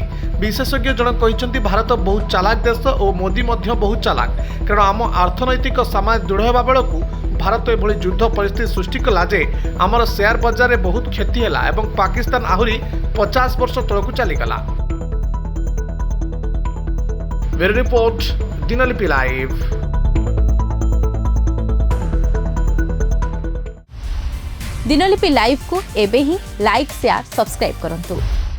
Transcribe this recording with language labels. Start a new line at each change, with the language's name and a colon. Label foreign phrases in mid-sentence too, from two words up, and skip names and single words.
Odia: ବିଶେଷଜ୍ଞ ଜଣକ କହିଛନ୍ତି, ଭାରତ ବହୁତ ଚାଲାକ ଦେଶ ଓ ମୋଦି ମଧ୍ୟ ବହୁତ ଚାଲାକ, କାରଣ ଆମ ଅର୍ଥନୈତିକ ସମାଜ ଦୃଢ଼ ହେବା ବେଳକୁ ଭାରତ ଏଭଳି ଯୁଦ୍ଧ ପରିସ୍ଥିତି ସୃଷ୍ଟି କଲା ଯେ ଆମର ସେୟାର ବଜାରରେ ବହୁତ କ୍ଷତି ହେଲା ଏବଂ ପାକିସ୍ତାନ ଆହୁରି 50 ବର୍ଷ ତଳକୁ ଚାଲିଗଲା।
English: bureau report,
Odia: ଦିନଲିପି ଲାଇଭ୍। ଦିନଲିପି ଲାଇଭ କୁ ଏବେ ହିଁ
English: like share subscribe
Odia: କରନ୍ତୁ।